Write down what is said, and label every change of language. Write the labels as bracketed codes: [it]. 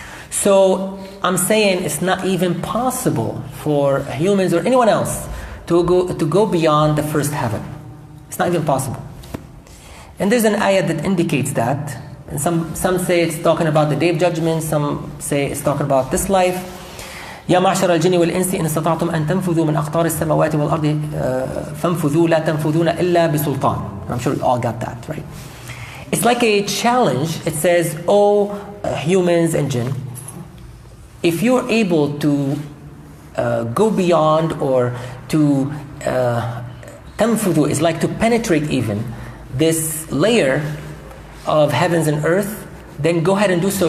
[en] So I'm saying it's not even possible for humans or anyone else to go beyond the first heaven. It's not even possible. And there's an ayah that indicates that. And some say it's talking about the day of judgment. Some say it's talking about this life. [ar] يا معشر الجن والإنس إن استطعتم أن تنفذوا من أقطار السماوات والأرض فانفذوا لا تنفذون إلا بسلطان. [en] I'm sure you all got that, right? It's like a challenge. It says, oh, humans and jinn, if you're able to go beyond, or to تنفذوا is like to penetrate even this layer of heavens and earth, then go ahead and do so.